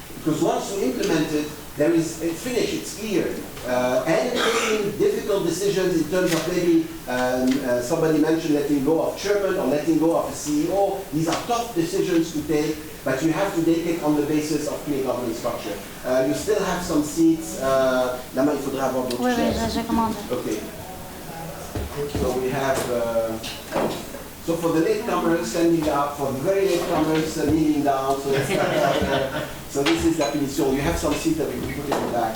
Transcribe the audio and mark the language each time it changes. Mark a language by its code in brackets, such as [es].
[en] Because once you implement it, it's finished, it's clear. And taking difficult decisions in terms of maybe, somebody mentioned letting go of chairman or letting go of a CEO. These are tough decisions to take, but you have to take it on the basis of clear governance structure. You still have some seats. [fr] Lama, il faudra avoir d'autres chairs. [en] Okay. So we have, so for the latecomers standing up, for the very latecomers kneeling down, so this is [fr] la punition. [en] You have some seats that we can put in the back.